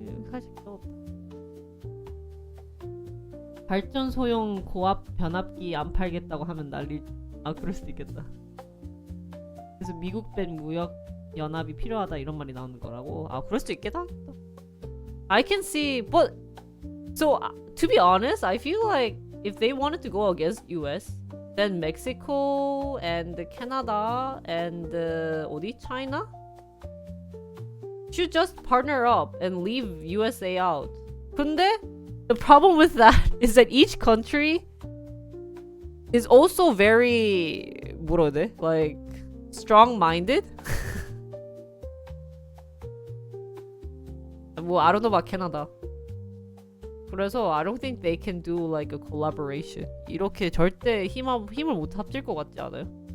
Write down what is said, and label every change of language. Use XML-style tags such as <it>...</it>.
<ko>사실 귀엽다. 발전소용 고압 변압기 안 팔겠다고 하면 난리. 그럴 수도 있겠다. 그래서 미국밴 무역 연합이 필요하다 이런 말이 나오는 거라고. 그럴 수도 있겠다.</ko> <en>I can see, but so to be honest, I feel like if they wanted to go against US, then Mexico and Canada and 어디 China should just partner up and leave USA out. 근데 the problem with that is that each country is also very</en> <ko>뭐라 해야 돼?</ko> <en>Like strong-minded. 뭐 I don't know about Canada. 그래서 I don't think they can do like a collaboration.</en> <ko>이렇게 절대 힘을 못 합칠 것 같지 않아요?</ko>